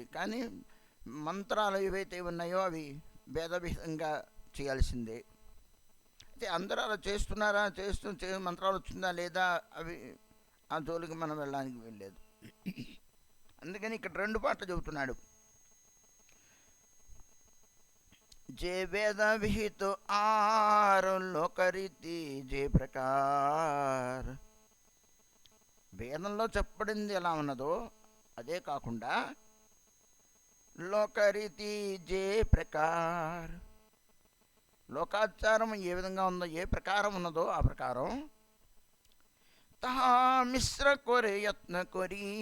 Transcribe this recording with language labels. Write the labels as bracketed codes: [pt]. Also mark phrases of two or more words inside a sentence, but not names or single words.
[te] కానీ మంత్రాలు ఏవైతే ఉన్నాయో అవి భేదభేదంగా చేయాల్సిందే. అయితే అందరూ అలా చేస్తున్నారా, మంత్రాలు వచ్చిందా లేదా, అవి ఆ జోలికి మనం వెళ్ళడానికి వెళ్ళలేదు. అందుకని ఇక్కడ రెండు పాటలు చెబుతున్నాడు. [bn] যে বেদ বিহিত আর লোকরীতি যে প্রকার. [te] వేదంలో చెప్పబడింది ఎలా ఉన్నదో అదే కాకుండా [bn] লোকরীতি যে প্রকার, [te] లోకాచారం ఏ విధంగా ఉందో, ఏ ప్రకారం ఉన్నదో ఆ ప్రకారం [bn] তাহা মিশ্র করে যত্ন করি.